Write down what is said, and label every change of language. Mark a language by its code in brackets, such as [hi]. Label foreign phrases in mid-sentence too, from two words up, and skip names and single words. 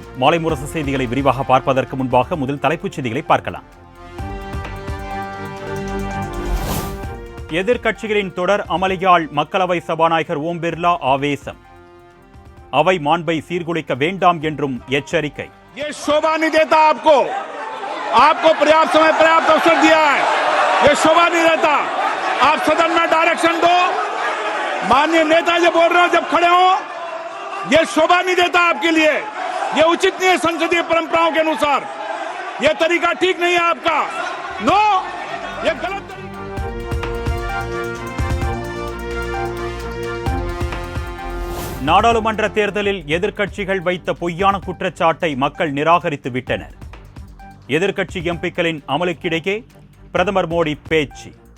[ta] மாலை முரசு செய்திகளை விரிவாக பார்ப்பதற்கு முன்பாக முதல் தலைப்புச் செய்திகளை பார்க்கலாம். எதிர்க்கட்சிகளின் தொடர் அமளியால் மக்களவை சபாநாயகர் ஓம் பிர்லா ஆவேசம். அவை மாண்பை சீர்குலைக்க வேண்டாம் என்றும் எச்சரிக்கை. [hi] ये शोभा नहीं देता आपको पर्याप्त समय पर्याप्त अवसर दिया है. ये शोभा नहीं देता. आप सदन में डायरेक्शन दो. माननीय नेता जी बोल रहे हो जब खड़े हो, ये शोभा नहीं देता आपके लिए. ये उचित नहीं है संसदीय परंपराओं के अनुसार. ये तरीका ठीक नहीं है आपका. नो, ये गलत तरीका. [ta] நாடாளுமன்ற தேர்தலில் எதிர்க்கட்சிகள் வைத்த பொய்யான குற்றச்சாட்டை மக்கள் நிராகரித்து விட்டனர். எதிர்க்கட்சி எம்பிக்களின் அமலுக்கிடையே பிரதமர் மோடி பேச்சு.